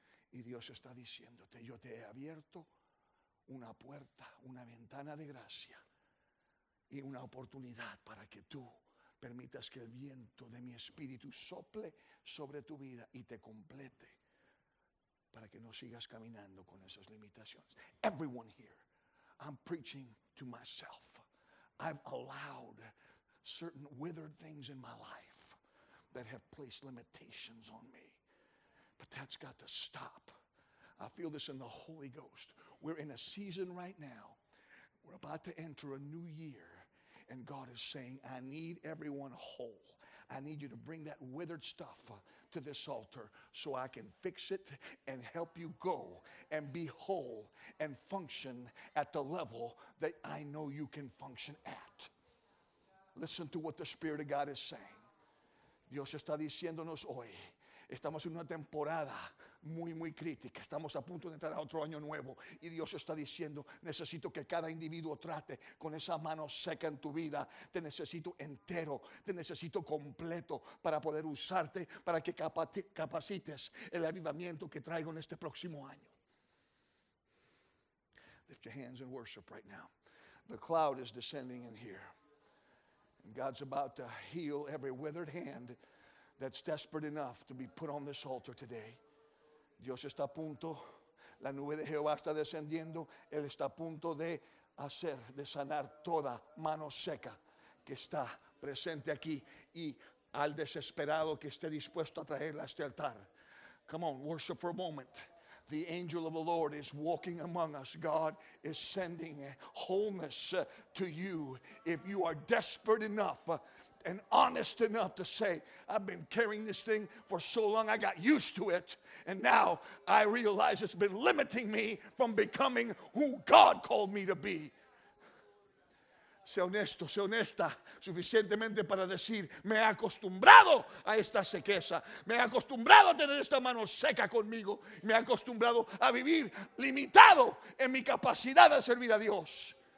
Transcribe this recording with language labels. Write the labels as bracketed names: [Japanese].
[Spanish] Y Dios está diciéndote, yo te he abierto una puerta, una ventana de gracia y una oportunidad para que tú permitas que el viento de mi espíritu sople sobre tu vida y te complete para que no sigas caminando con esas limitaciones. [English] Everyone here, I'm preaching to myself. I've allowed certain withered things in my life that have placed limitations on me. But that's got to stop. I feel this in the Holy Ghost. We're in a season right now. We're about to enter a new year. And God is saying, I need everyone whole. I need you to bring that withered stuff to this altar so I can fix it and help you go and be whole and function at the level that I know you can function at. Listen to what the Spirit of God is saying. [Spanish] Dios está diciéndonos hoy, estamos en una temporada muy crítica. Estamos a punto de entrar a otro año nuevo. Y Dios está diciendo, necesito que cada individuo trate con esa mano seca en tu vida. Te necesito entero, te necesito completo para poder usarte, para que capacites el avivamiento que traigo en este próximo año. [English] Lift your hands and worship right now. The cloud is descending in here. And God's about to heal every withered hand that's desperate enough to be put on this altar today. [Spanish] Dios está a punto, la nube de Jehová está descendiendo, Él está a punto de sanar toda mano seca que está presente aquí y al desesperado que esté dispuesto a traerla a este altar. [English] Come on, worship for a moment. The angel of the Lord is walking among us. God is sending wholeness to you. If you are desperate enough and honest enough to say, I've been carrying this thing for so long, I got used to it, and now I realize it's been limiting me from becoming who God called me to be. [Spanish] Sé honesto, sé honesta suficientemente para decir, me he acostumbrado a esta sequeza, me he acostumbrado a tener esta mano seca conmigo, me he acostumbrado a vivir limitado en mi capacidad de servir a Dios.